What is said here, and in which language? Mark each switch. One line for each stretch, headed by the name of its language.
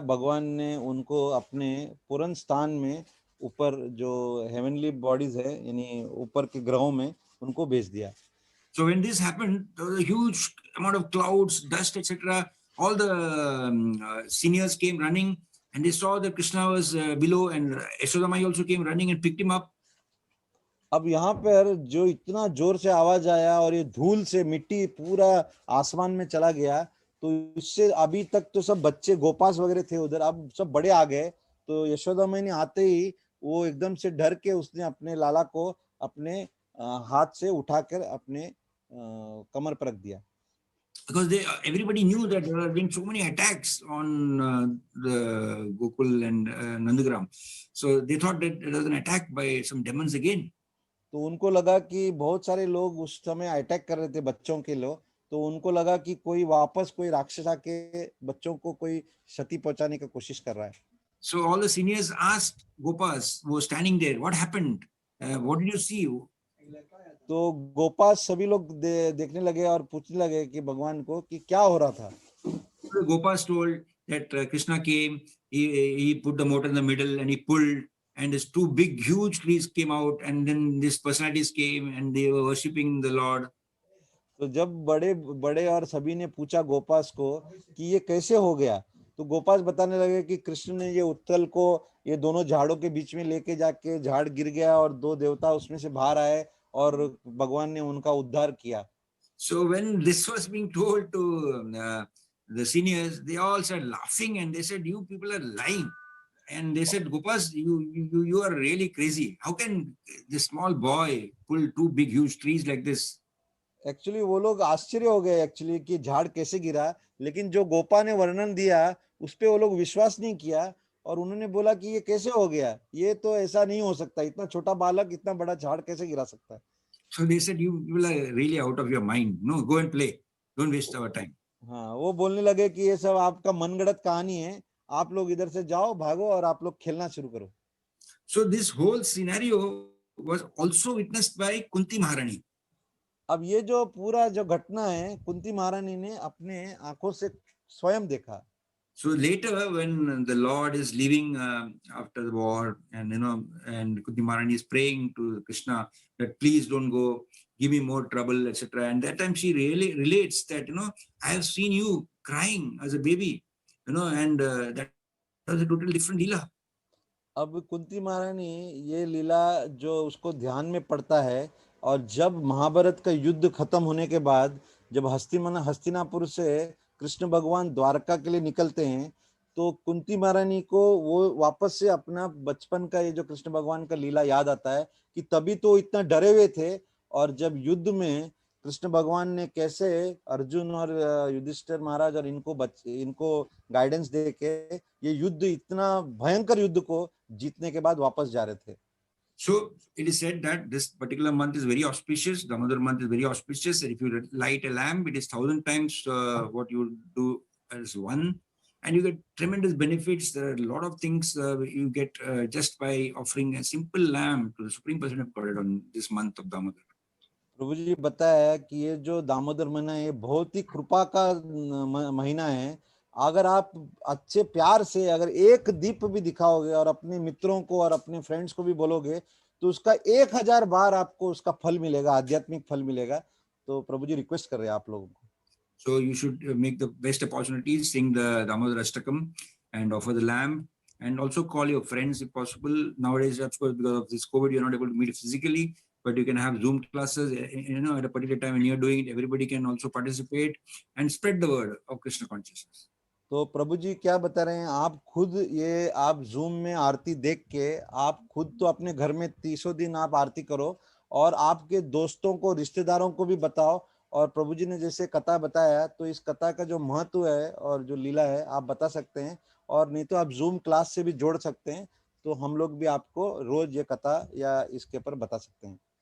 Hindi: भगवान ने उनको अपने पूर्ण स्थान में ऊपर जो हेवनली बॉडीज है यानी ऊपर के ग्रहों में उनको भेज दिया.
English: So when this happened, there was a huge amount of clouds, dust, etc. All the seniors came running, and they saw that Krishna was below, and Yashoda Mai also came running and picked him up.
Hindi: अब यहाँ पर जो इतना जोर से आवाज आया और ये धूल से मिट्टी पूरा आसमान में चला गया, तो इससे अभी तक तो सब बच्चे गोपास वगैरह थे उधर, अब सब बड़े आ गए। तो यशोदा मैया ने आते ही वो एकदम से डर के उसने अपने लाला को अपने हाथ से उठाकर अपने कमर पर रख दिया।
English: Because everybody knew that there have been so many attacks on the Gokul and Nandagram. So they thought that it was an attack by some demons again.
Hindi: तो उनको लगा कि बहुत सारे लोग उस समय अटैक कर रहे थे बच्चों के लोग, तो उनको लगा कि कोई वापस कोई राक्षस आके बच्चों को कोई क्षति पहुंचाने की कोशिश कर रहा है।
English: So all the seniors asked Gopas, who was standing there, what happened? What did you see?
Hindi: तो गोपास सभी लोग देखने लगे और पूछने लगे कि भगवान को कि क्या हो रहा था।
English: So Gopas told that Krishna came, he put the motor in the middle and he pulled, and these two big huge trees came out, and then these personalities came and they were worshipping the Lord.
Hindi: तो जब बड़े बड़े और सभी ने पूछा गोपास को कि ये कैसे हो गया, तो गोपास बताने लगे कि कृष्ण ने ये उत्तल को ये दोनों झाड़ों के बीच में लेके जाके झाड़ गिर गया और दो देवता उसमें से बाहर आए और भगवान ने उनका उद्धार किया।
English: So when this was being told to the seniors, they all started laughing and they said, "You people are lying." And they said, "Gopas, you are really crazy. How can this small boy pull two big huge trees like this?"
Hindi: Actually वो लोग आश्चर्य हो गए actually कि झाड़ कैसे गिरा, लेकिन जो गोपा ने वर्णन दिया उस पे वो लोग विश्वास नहीं किया और उन्होंने बोला कि ये कैसे हो गया, ये तो ऐसा नहीं हो सकता, इतना छोटा बालक इतना बड़ा झाड़ कैसे गिरा सकता है।
English: So they said, "You people are really out of your mind. No, go and play. Don't waste our time."
Hindi: हाँ, वो बोलने लगे कि ये सब आपका मनगढ़ंत कहानी है, आप लोग इधर से जाओ, भागो और आप लोग खेलना शुरू करो।
English: So this whole scenario was also witnessed by Kunti Maharani.
Hindi: अब ये जो पूरा जो घटना है कुंती महारानी ने अपने आंखों से स्वयं देखा।
English: So later, when the Lord is leaving after the war, and and Kunti Maharani is praying to Krishna that please don't go, give me more trouble, etc. And that time she really relates that I have seen you crying as a baby, and that was a totally different leela.
Hindi: अब कुंती महारानी ये लीला जो उसको ध्यान में पड़ता है, और जब महाभारत का युद्ध खत्म होने के बाद जब हस्तिनापुर से कृष्ण भगवान द्वारका के लिए निकलते हैं, तो कुंती महारानी को वो वापस से अपना बचपन का ये जो कृष्ण भगवान का लीला याद आता है कि तभी तो इतना डरे हुए थे, और जब युद्ध में कृष्ण भगवान ने कैसे अर्जुन और युधिष्ठिर महाराज और इनको गाइडेंस दे के ये युद्ध इतना भयंकर युद्ध को जीतने के बाद वापस जा रहे थे।
English: So it is said that this particular month is very auspicious. Damodar month is very auspicious. And if you light a lamp, it is 1,000 times what you do as one. And you get tremendous benefits. There are a lot of things you get just by offering a simple lamp to the Supreme Personality of Godhead on this month of Damodar.
Hindi: प्रभु जी बताया कि ये जो दामोदर महीना है ये बहुत ही कृपा का महीना है। अगर आप अच्छे प्यार से अगर एक दीप भी दिखाओगे और अपने मित्रों को और अपने फ्रेंड्स को भी बोलोगे, तो उसका 1000 बार आपको उसका फल मिलेगा, आध्यात्मिक फल मिलेगा। तो प्रभु जी रिक्वेस्ट कर रहे हैं आप लोगों को।
English: So you should make the best opportunities, sing the Damodar Ashtakam and offer the lamp, and also call your friends if possible. Nowadays, of course, because of this COVID, you're not able to meet physically, but you can have Zoom classes, at a particular time when you're doing it, everybody can also participate and spread the word of Krishna consciousness.
Hindi: तो प्रभु जी क्या बता रहे हैं, आप खुद ये आप zoom में आरती देख के आप खुद तो अपने घर में 300 दिन आप आरती करो और आपके दोस्तों को रिश्तेदारों को भी बताओ। और प्रभु जी ने जैसे कथा बताया, तो इस कथा का जो महत्व है और जो लीला है आप बता सकते हैं, और नहीं तो आप जूम क्लास से भी जोड़ सकते हैं, तो हम लोग भी आपको रोज ये कथा या इसके ऊपर बता सकते हैं।